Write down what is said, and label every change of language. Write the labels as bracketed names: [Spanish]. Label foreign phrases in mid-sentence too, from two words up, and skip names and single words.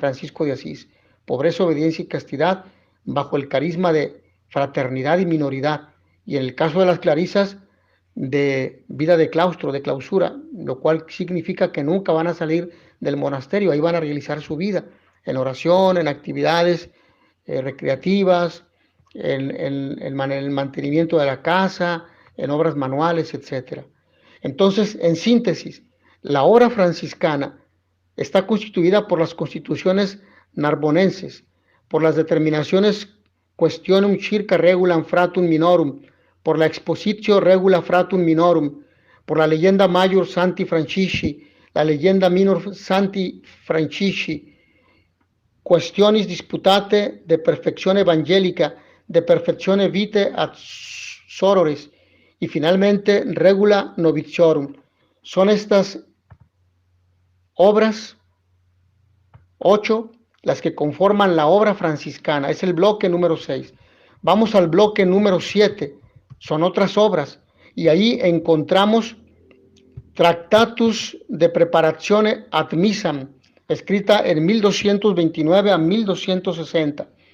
[Spanish] Francisco de Asís, pobreza, obediencia y castidad, bajo el carisma de fraternidad y minoridad, y en el caso de las clarisas, de vida de claustro, de clausura, lo cual significa que nunca van a salir del monasterio, ahí van a realizar su vida, en oración, en actividades recreativas, en el mantenimiento de la casa, en obras manuales, etc. Entonces, en síntesis, la obra franciscana está constituida por las constituciones narbonenses, por las determinaciones Questionum circa regulam fratum minorum, por la Expositio regula fratum minorum, por la leyenda Major Santi Francisci, la leyenda Minor Santi Francisci, Questionis disputate de perfección evangélica, de perfectione vitae ad Sororis, y finalmente Regula Noviciorum. Son estas obras 8 las que conforman la obra franciscana. Es el bloque número 6. Vamos al bloque número 7. Son otras obras. Y ahí encontramos Tractatus de Preparazione ad Missam, escrita en 1229 a 1260.